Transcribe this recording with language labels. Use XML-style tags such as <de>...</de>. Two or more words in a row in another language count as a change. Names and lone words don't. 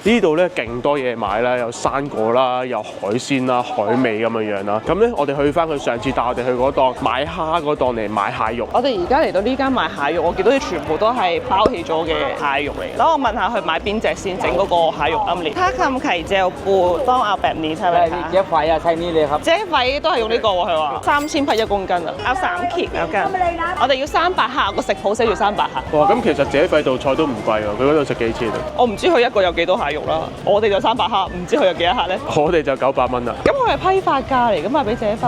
<yue>呢度咧勁多嘢買啦，有生果啦，有海鮮啦、海味咁樣樣啦。咁咧我哋去翻佢上次帶我哋去嗰檔買蝦嗰檔嚟買蟹肉。我哋而家嚟到呢間買蟹肉，我見到啲全部都係包起咗嘅蟹肉嚟。等我問下佢買邊隻先整嗰個蟹肉奄列。他咁齊隻ปู當阿白面係咪？</yue> <th>เจ๊ไฟอะใช้นี่เลยครับ</th> <yue>姐費都係用呢個喎，佢話3000匹1公斤啊，有3件有斤。我哋要300克，個食譜寫住300克。哇！咁其實姐費道菜都唔貴喎，佢嗰度食幾錢啊？我唔知佢一個有幾多蟹肉啦，我哋就300克，唔知佢有幾多克咧？我哋就900蚊啦。咁佢係批發價嚟噶嘛，俾姐費。</yue>